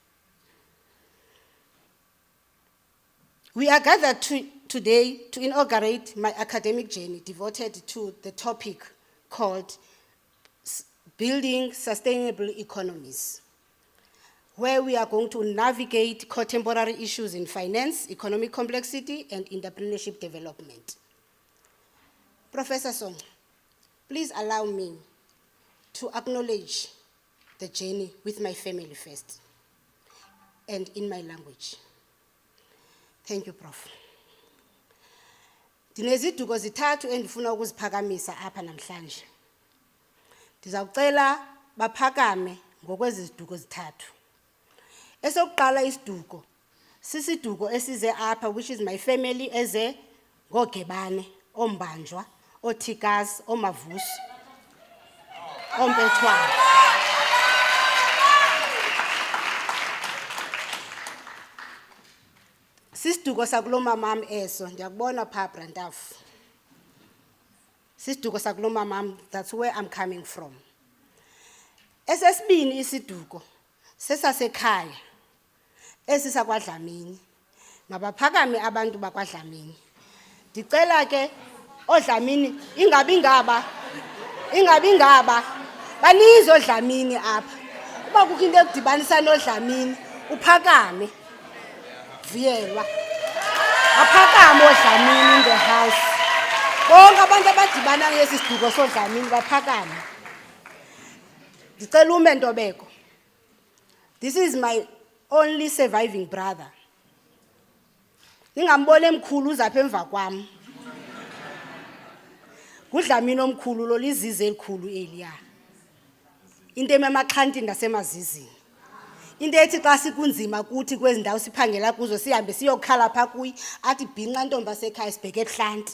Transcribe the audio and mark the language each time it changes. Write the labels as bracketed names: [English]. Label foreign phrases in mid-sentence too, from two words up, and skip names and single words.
[English] We are gathered today to inaugurate my academic journey devoted to the topic called Building Sustainable Economies, where we are going to navigate contemporary issues in finance, economic complexity, and entrepreneurship development. Professor Song, please allow me to acknowledge the journey with my family first, and in my language. Thank you, Prof. [Xhosa] Ndineziduko zithathu endifuna ukuziphakamisa apha namhlanje. Ndizawucela baphakame ngokwezi ziduko zithathu. Esokuqala isiduko sisiduko esize apha, [English] which is my family, [Xhosa] eze ngogebane, ombanjwa, othikazi, omavusi, ompethwana. Sisiduko sakulo mamam eso, ndiyakubona phaa Brantafu. Sisiduko sakulo mamam, [English] that's where I'm coming from. [Xhosa] Esesibini isiduko sesasekhaya esisakwaDlamini. Mabaphakame abantu bakwaDlamini. Ndicela ke oDlamini ingabi ngaba baninzi oDlamini apha. Uba kukho into ekudibanisa noDlamini uphakame. Vuyelwa. Aphakame oDlamini [English] in the house. [Xhosa] Bonke abantu abadibana ngesi siduko soDlamini baphakame. Ndicela ume Thobeka. [English] This is my only surviving brother. [Xhosa] Ningambone emkhulu uzapha emva kwam. KuDlamini omkhulu lo lizize elikhulu eliya. Into emamaxhantini nasemazizini. Into ethi xa sikunzima kuthi kwezi ndawo siphangela kuzo sihambe siyokhala pha kuyi athi bhinqa ntombi sekhaya sibheke ebuhlanti.